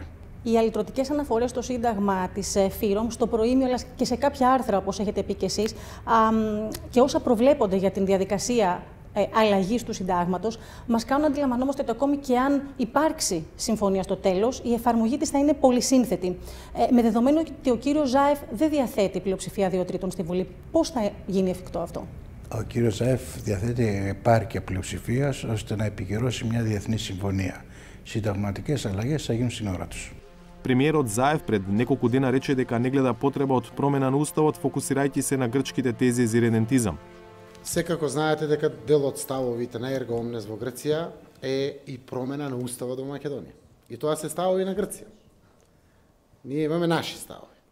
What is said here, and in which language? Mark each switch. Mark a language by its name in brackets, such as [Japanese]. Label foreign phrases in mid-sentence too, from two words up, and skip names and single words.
[Greek] Οι αλυτρωτικές αναφορές στο Σύνταγμα της ΦΥΡΟΜ, στο προήμιο αλλά και σε κάποια άρθρα, όπως έχετε πει και εσείς, και όσα προβλέπονται για την διαδικασία αλλαγής του συντάγματος, μας κάνουν να αντιλαμβανόμαστε ότι ακόμη και αν υπάρξει συμφωνία στο τέλος, η εφαρμογή της θα είναι πολυσύνθετη. Με δεδομένο ότι ο κύριος Ζάεφ δεν διαθέτει πλειοψηφία 2 τρίτων στη Βουλή, πώς θα γίνει εφικτό αυτό? Ο κύριος Ζάεφ διαθέτει επάρκεια πλειοψηφίας ώστε να επικυρώσει μια διεθνή συμφωνία. Συνταγματικές αλλαγές θα γίνουν στην ώρα τους. [Macedonian] Премиерот Заев пред неколку дена рече дека не гледа потреба од промена на уставот, фокусирајќи се на грчките тези за иридентизам. Секако знаете дека дел од ставовите на Ерго Омнес во Грција е и промена на уставот во Македонија. И тоа се ставови на Грција. Ние имаме наши ставови.